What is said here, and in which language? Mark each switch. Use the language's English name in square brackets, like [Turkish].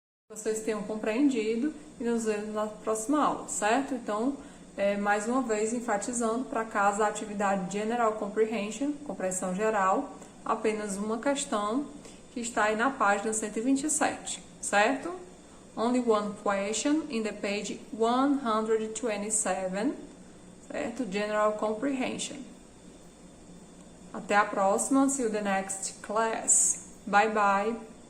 [Portuguese] Vocês tenham compreendido e nos vemos na próxima aula, certo? Então, mais uma vez, enfatizando para casa a atividade General Comprehension, compreensão geral, apenas uma questão que está aí na página 127, certo? [English] Only one question in the page 127, certo? General Comprehension. [Portuguese] Até a próxima. [English] See you the next class. Bye bye.